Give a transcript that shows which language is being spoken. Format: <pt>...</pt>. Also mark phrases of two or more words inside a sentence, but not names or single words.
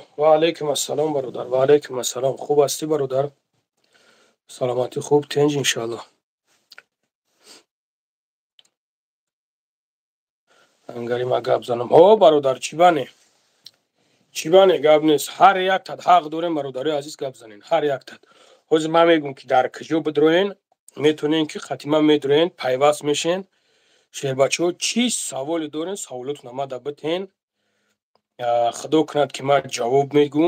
<tg>Ва алайкум ассалом бародар. Ва алайкум ассалом. Хуб астӣ бародар? Саломатӣ хуб, тинҷ иншааллоҳ. Ангарӣ ма гап занам. Ҳо бародар, чӣ бане? Чӣ бане гап нест. Ҳар яктат ҳақ дорем бародари азиз гап занен. Ҳар яктат. Ҳозир ман мегӯям ки дар куҷо бидроен, метонен ки хатима медроен, пайваст мешен. Шербачаҳо чӣ саволе дорен, саволотро намада битен. Худо кунад ки ман ҷавоб мегӯм.</tg>